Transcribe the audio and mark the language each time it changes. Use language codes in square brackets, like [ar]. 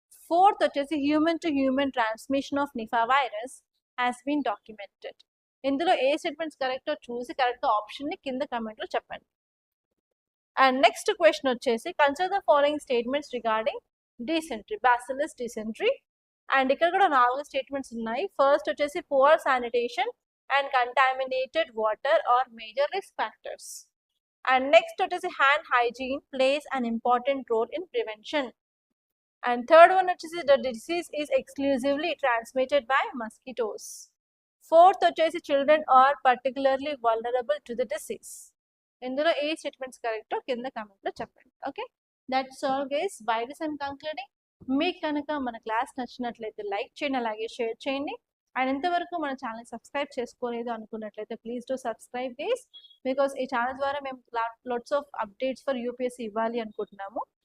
[en] Fourth వచ్చేసి human to human transmission of Nipah virus has been documented. [te] ఇందులో ఏ statements కరెక్టో చూసి కరెక్ట్ ఆప్షన్ ని కింద కమెంట్ లో చెప్పండి. [en] And next question వచ్చేసి consider the following statements regarding dysentery, bacillus dysentery. [te] And ఇక్కడ కూడా 4 స్టేట్మెంట్స్ ఉన్నాయి. [en] First వచ్చేసి poor sanitation and contaminated water are major risk factors. And next వచ్చేసి hand hygiene plays an important role in prevention. And third one వచ్చేసి the disease is exclusively transmitted by mosquitoes. Fourth వచ్చేసి children are particularly vulnerable to the disease. [te] ఇందులో ఏ statements కరెక్టో కింద comment లో చెప్పండి. [en] Okay, that's all guys. By this I'm concluding. [te] మీకు కనుక మన క్లాస్ నచ్చినట్లయితే లైక్ చేయండి, అలాగే షేర్ చేయండి. అండ్ ఇంతవరకు మన ఛానల్ సబ్స్క్రైబ్ చేసుకోలేదు అనుకున్నట్లయితే [en] please to subscribe guys, [te] because ఈ ఛానల్ ద్వారా మేము [en] lots of updates for UPSC [te] ఇవ్వాలి అనుకుంటున్నాము.